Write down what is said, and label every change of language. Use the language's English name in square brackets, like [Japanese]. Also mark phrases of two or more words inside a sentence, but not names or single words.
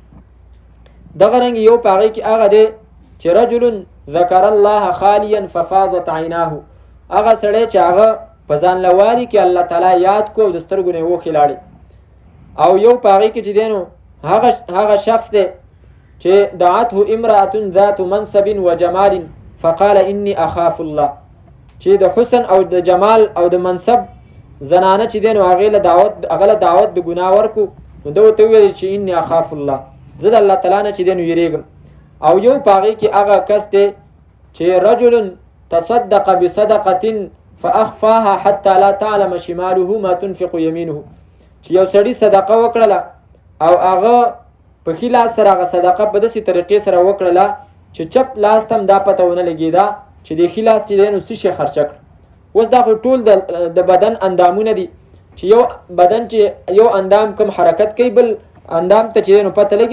[Pashto] دغه رنګ یو په هغې کې هغه دی چې [Arabic] رجل ذکر الله خالیا ففاضت عیناه، [Pashto] هغه سړی چې هغه په ځان لوالي کې الله تعالی یاد کو او د سترګو نه یې اوښکې لاړې. او یو په هغې کې چې دی نو هغه شخص دی چې [Arabic] دعته امرأة ذات منصب و جمال فقال انی اخاف الله، [Pashto] چې د حسن او د جمال او د منصب زنانه چې دی نو هغه له دعوت د ګناه ورکو، نو ده ورته وویل چې [Arabic] انی اخاف الله، [Pashto] زه د الله تعالی نه چې دی نو یریږم. او یو په هغې کې هغه کس دی چې [Arabic] رجل تصدق بصدقة فاخفاها حتى لا تعلم شماله ما تنفق يمينه، [Pashto] چې یو سړي صدقه وکړله او هغه په ښي لاس سره هغه صدقه په داسې طریقې سره وکړله چې چپ لاس ته هم دا پته ونه لګېده چې د ښي لاس چې دی نو څه شی خرچه کړه. اوس دا خو ټول د بدن اندامونه دي چې یو بدن چې یو اندام کم حرکت کوي بل اندام ته چې دی نو پته لګي.